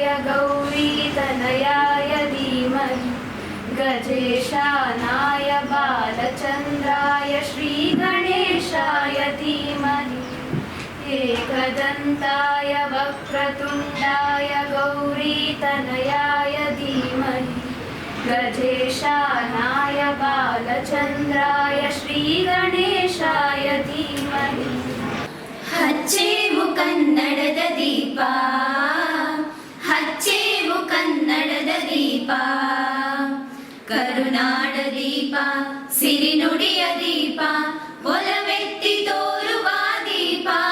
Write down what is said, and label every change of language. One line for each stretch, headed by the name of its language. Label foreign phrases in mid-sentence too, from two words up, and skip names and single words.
Sanskrit: गौरीतनयाय धीमहि गजेशानाय बालचन्द्राय श्रीगणेशाय धीमहि एकदन्ताय वक्रतुण्डाय गौरीतनयाय धीमहि गजेशानाय बालचन्द्राय श्रीगणेशाय धीमहि
Kannada: ಹಚ್ಚೇವು ಕನ್ನಡದ ದೀಪ, ಹಚ್ಚೇವು ಕನ್ನಡದ ದೀಪ, ಕರುನಾಡ ದೀಪ, ಸಿರಿನುಡಿಯ ದೀಪ, ಒಲವೆತ್ತಿ ತೋರುವ ದೀಪ.